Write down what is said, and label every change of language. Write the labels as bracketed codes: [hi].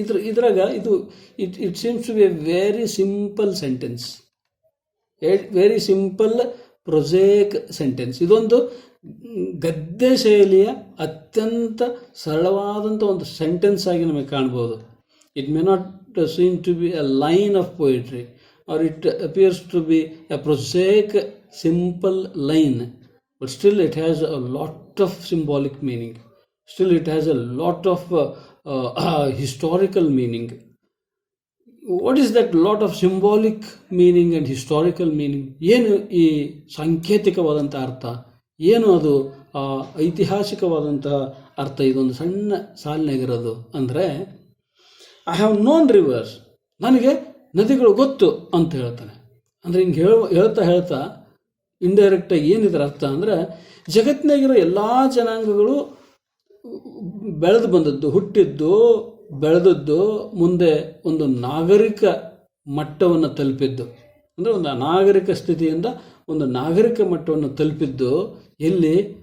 [kn] ಇದ್ರಾಗ [en] It seems to be a very simple sentence, very simple prosaic sentence. [kn] ಇದೊಂದು ಗದ್ಯ ಶೈಲಿಯ ಅತ್ಯಂತ ಸರಳವಾದಂಥ ಒಂದು ಸೆಂಟೆನ್ಸ್ ಆಗಿ ನಮಗೆ ಕಾಣ್ಬೋದು. [en] It may not seem to be a line of poetry, or it appears to be a prosaic simple line, but still it has a lot of symbolic meaning. Still it has a lot of historical meaning. What is that lot of symbolic meaning and historical meaning? [kn] ಏನು ಈ ಸಾಂಕೇತಿಕವಾದಂಥ ಅರ್ಥ, ಏನು ಅದು ಐತಿಹಾಸಿಕವಾದಂತಹ ಅರ್ಥ ಇದೊಂದು ಸಣ್ಣ ಸಾಲಿನಾಗಿರೋದು ಅಂದರೆ, [en] I have known rivers, [kn] ನನಗೆ ನದಿಗಳು ಗೊತ್ತು ಅಂತ ಹೇಳ್ತಾನೆ. ಅಂದರೆ ಹಿಂಗೆ ಹೇಳ್ತಾ ಇಂಡೈರೆಕ್ಟಾಗಿ ಏನಿದ್ರ ಅರ್ಥ ಅಂದರೆ, ಜಗತ್ತಿನಾಗಿರೋ ಎಲ್ಲ ಜನಾಂಗಗಳು ಬೆಳೆದು ಬಂದದ್ದು, ಹುಟ್ಟಿದ್ದು, ಬೆಳೆದದ್ದು, ಮುಂದೆ ಒಂದು ನಾಗರಿಕ ಮಟ್ಟವನ್ನು ತಲುಪಿದ್ದು, ಅಂದರೆ ಒಂದು ಅನಾಗರಿಕ ಸ್ಥಿತಿಯಿಂದ ಒಂದು ನಾಗರಿಕ ಮಟ್ಟವನ್ನು ತಲುಪಿದ್ದು ಎಲ್ಲಿ?